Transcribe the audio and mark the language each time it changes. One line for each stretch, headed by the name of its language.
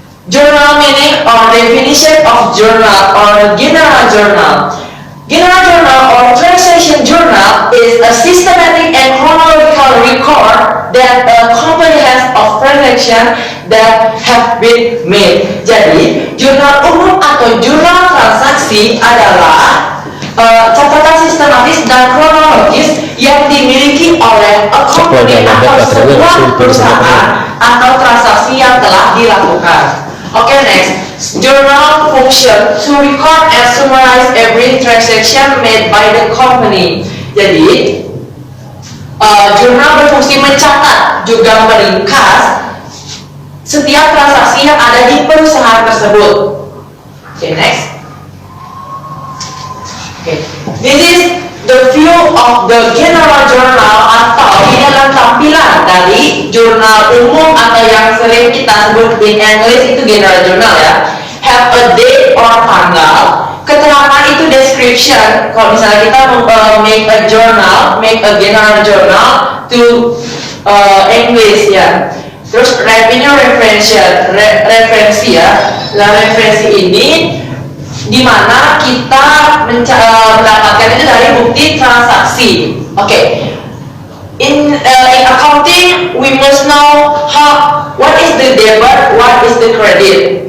English: Journal meaning or definition of journal or general journal. General journal or transaction journal is a systematic and chronological record that a company has of transaction that have been made.
Indonesian: Jadi, jurnal umum atau jurnal transaksi adalah catatan sistematis dan kronologis yang dimiliki oleh
English: a company
Indonesian: atau sebuah perusahaan atau transaksi yang telah dilakukan.
English: Okay, next. Journal function to record and summarize every transaction made by the company.
Indonesian: Jadi, jurnal berfungsi mencatat juga meringkas setiap transaksi yang ada di perusahaan tersebut.
English: Okay, next. Okay, this is the view of the general journal
Indonesian: atau ini adalah tampilan dari jurnal umum atau yang sering kita sebut
English: in English
Indonesian: itu general journal ya.
English: Have a date or tanggal.
Indonesian: Keterangan itu
English: description.
Indonesian: Kalau misalnya kita
English: make a general journal to English
Indonesian: ya. Terus revenue referensi ya. Nah, referensi ini di mana kita mendapatkan itu dari bukti transaksi. Oke.
English: In accounting, we must know what is the debit, what is the credit.